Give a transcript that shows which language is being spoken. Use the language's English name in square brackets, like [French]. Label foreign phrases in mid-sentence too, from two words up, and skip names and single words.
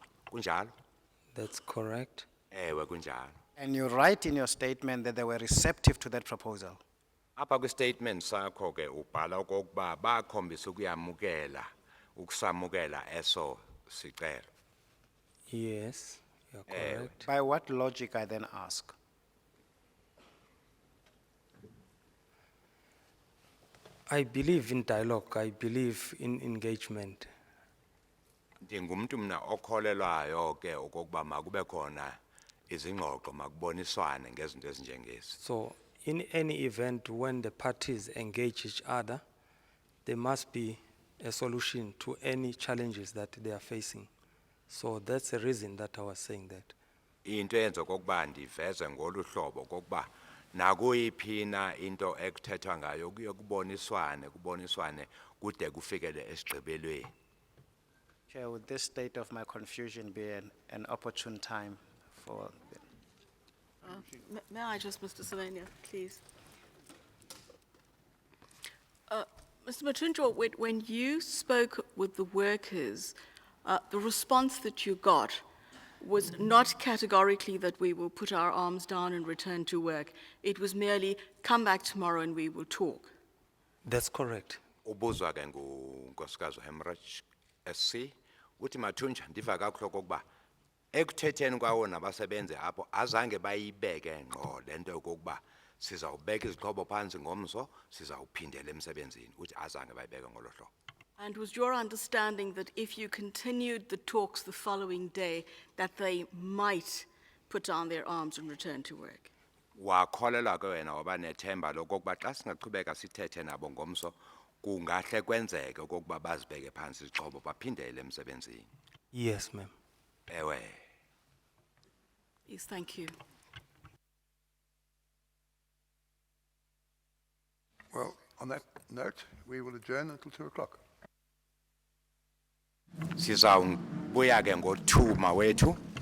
[Xhosa] Kunjalo? [English] That's correct. [Xhosa] Ewe kunjalo. [English] And you write in your statement that they were receptive to that proposal. [Xhosa] Apha kwi-statement sakho ke ubhala okokuba bakhombisa ukuyamukela ukusamukela eso sicelo. [English] Yes, you're correct. By what logic, I then ask? I believe in dialogue, I believe in engagement. [Xhosa] Ndingumntu mna okholelwayo ke okokuba makube khona izingxoxo makuboniswane ngezinto ezinjengezi. [English] So in any event, when the parties engage each other, there must be a solution to any challenges that they are facing. So that's the reason that I was saying that. [Xhosa] Into yenza okokuba ndiveze ngolu hlobo okokuba nakuyiphina into ekuthethwa ngayo kuboniswane kude kufikele esigqibelweni. [English] Chair, would this state of my confusion be an opportune time for... May I just, Mr. Selenia, please? Mr. Mathunjwa, when you spoke with the workers, the response that you got was not categorically that we will put our arms down and return to work. It was merely, come back tomorrow and we will talk. That's correct. [Xhosa] Ubuzwa ke ngunkosikazi Hemrich SC uthi Mathunjwa ndiva kakuhle okokuba ekuthetheni kwawo nabasebenzi apho azange bayibeke ngqo lento yokuba sizawubeka izixhobo phansi ngomso sizawuphindela emsebenzini uthi azange bayibeke ngolo hlobo. [English] And was your understanding that if you continued the talks the following day, that they might put down their arms and return to work? [Xhosa] Wakholelwa ke wena waba nethemba lokokuba xa singaqhubeka sithethe nabo ngomso kungahle kwenzeke okokuba bazibeke phansi izixhobo baphindele emsebenzini. [English] Yes, ma'am. [Xhosa] Ewe. [English] Yes, thank you. Well, on that note, we will adjourn until 2 o'clock. [Xhosa] Sizawubuya ke ngo-2 mawethu.